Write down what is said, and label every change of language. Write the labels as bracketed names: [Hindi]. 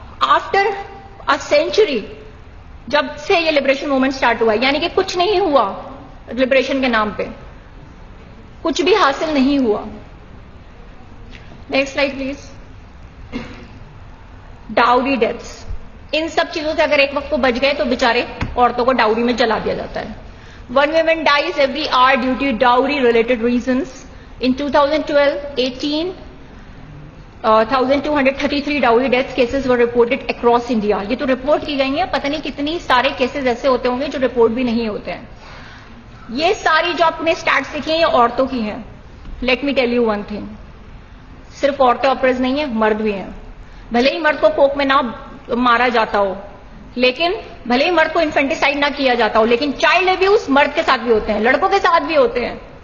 [English] after a century, [Hindi] जब से ये लिबरेशन मूवमेंट स्टार्ट हुआ, यानी कि कुछ नहीं हुआ लिबरेशन के नाम पे, कुछ भी हासिल नहीं हुआ. [English] Next slide please. [Hindi] Dowry deaths. इन सब चीजों से अगर एक वक्त को बच गए तो बेचारे औरतों को डाउरी में जला दिया जाता है. [English] 1 woman dies every hour due to dowry related reasons. In 2012-18, 1,233 dowry death cases were reported across India. [Hindi] ये तो रिपोर्ट की गई हैं, पता नहीं कितनी सारे केसेस ऐसे होते होंगे जो रिपोर्ट भी नहीं होते हैं. ये सारी जो आपने स्टैट्स देखी हैं ये औरतों की हैं. [English] let me tell you one thing, [Hindi] सिर्फ औरतें ऑपरेज नहीं है, मर्द भी हैं. भले ही मर्द को कोक में ना मारा जाता हो, लेकिन भले ही मर्द को इन्फेंटिसाइड ना किया जाता हो, लेकिन चाइल्ड अब्यूज मर्द के साथ भी होते हैं, लड़कों के साथ भी होते हैं.